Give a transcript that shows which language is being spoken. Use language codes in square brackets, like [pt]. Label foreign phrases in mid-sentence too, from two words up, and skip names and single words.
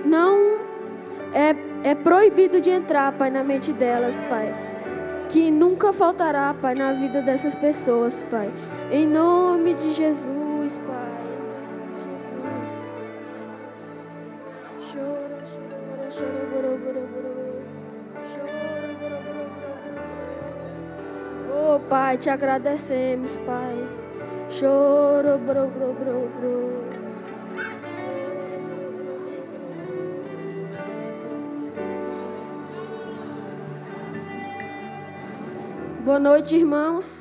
[pt] é proibido de entrar, Pai, na mente delas, Pai, que nunca faltará, Pai, na vida dessas pessoas, Pai, em nome de Jesus, Pai, em nome de Jesus. Chora, chora, chora, boro, boro, boro. Chora, boro, boro, boro, boro. Oh, Pai, te agradecemos, Pai. Choro, bro, bro, bro, bro. Boa noite, irmãos.